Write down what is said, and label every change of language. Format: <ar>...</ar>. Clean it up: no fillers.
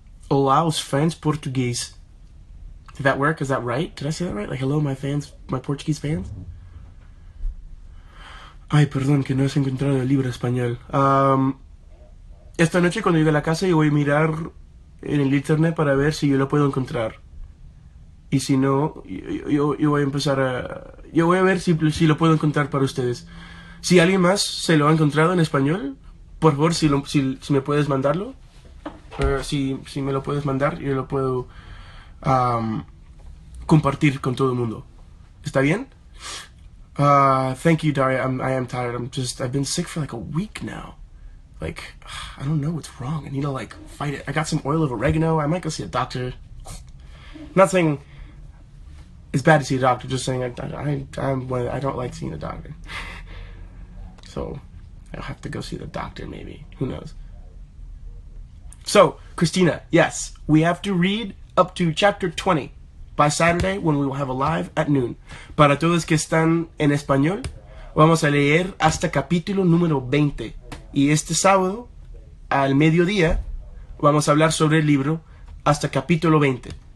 <pt>Olá, os fãs português.</pt> <en>Did that work? Is that right? Did I say that right? Like, hello, my fans, my Portuguese fans?</en> <es>Ay, perdón, que no has encontrado el libro español. Esta noche cuando llegue a la casa yo voy a mirar en el internet para ver si yo lo puedo encontrar. Y si no, yo voy a empezar a... Yo voy a ver si lo puedo encontrar para ustedes. Si alguien más se lo ha encontrado en español, por favor, si me puedes mandarlo. Si me lo puedes mandar, yo lo puedo compartir con todo el mundo. ¿Está bien?</es> <en>Thank you, Daria. I am tired. I've been sick for like a week now. Like, I don't know what's wrong. I need to like fight it. I got some oil of oregano. I might go see a doctor. I'm not saying it's bad to see a doctor. Just saying I don't like seeing a doctor. So I'll have to go see the doctor maybe. Who knows? So, Christina, yes, we have to read up to chapter 20 by Saturday when we will have a live at noon.</en> <es>Para todos que están en español, vamos a leer hasta capítulo número 20. Y este sábado, al mediodía, vamos a hablar sobre el libro hasta capítulo 20.</es>